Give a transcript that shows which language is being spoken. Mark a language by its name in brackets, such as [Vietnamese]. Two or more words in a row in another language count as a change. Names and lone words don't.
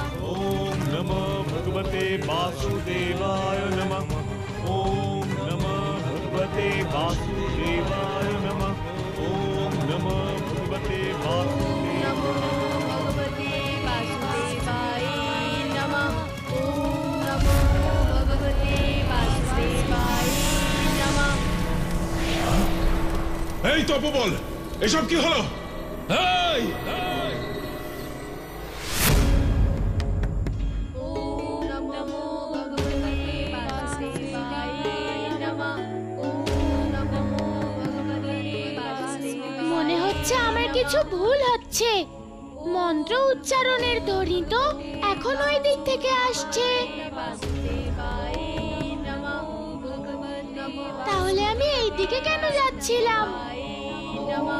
[Sanskrit] ओम नमः भगवते वासुदेवाय नमः ओम नमः भगवते वासुदेवाय नमः ओम नमः भगवते वासुदेवाय नमः। ओम नमो भगवते वासुदेवाय नमः। [Bangla] এই তপবল, এসব কি হলো? এই! [Sanskrit] ओम नमो भगवते वासुदेवाय नमः। ओम नमो भगवते वासुदेवाय। [Bangla] মনে হচ্ছে আমার কিছু ভুল হচ্ছে। মন্ত্র উচ্চারণের ধ্বনি তো এখন ওই দিক থেকে আসছে। [Sanskrit] वासुदेवाय नमः। भगवते [Bangla] তাহলে আমি এই দিকে কেন যাচ্ছিলাম? [Sanskrit] नमः।